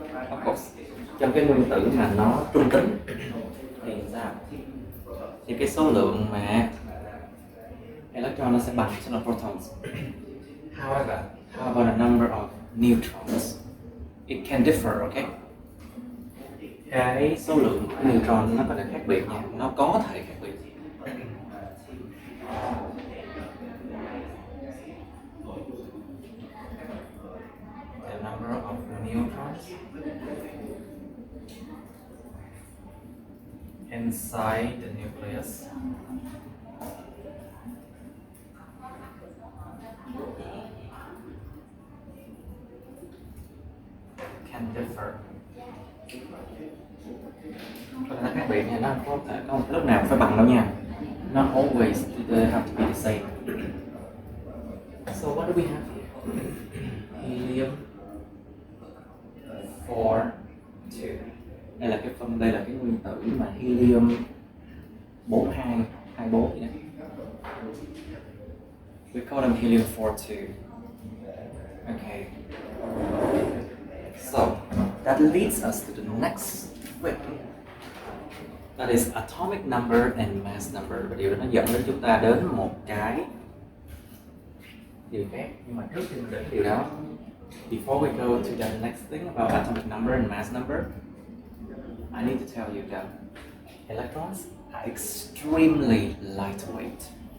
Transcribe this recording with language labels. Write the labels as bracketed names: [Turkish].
[English] Of course, [Vietnamese] trong cái nguyên tử mà nó trung tính thì sao? Thì cái số lượng mà electron nó sẽ bằng số lượng protons. [English] However, how about the number of neutrons? It can differ, okay? [Vietnamese] Cái số lượng neutron nó có thể khác biệt nha, nó có thể khác biệt. [English] The number of neutrons inside the nucleus can differ. [Vietnamese] Có thể nó khác biệt nha, nó không có thể có một lúc nào phải bằng đâu nha. [English] Not always they have to be the same. So what do we have here? Helium 4-2. [Vietnamese] Đây là cái nguyên tử mà helium 4224 vậy đó. [English] We call them helium 4-2. Okay. So that leads us to the next bit. That is atomic number and mass number. [Vietnamese] Và điều đó nó dẫn đến chúng ta đến một cái điều khác. Nhưng mà trước khi mình đến điều đó, [English] before we go to the next thing about atomic number and mass number, I need to tell you that electrons are extremely lightweight.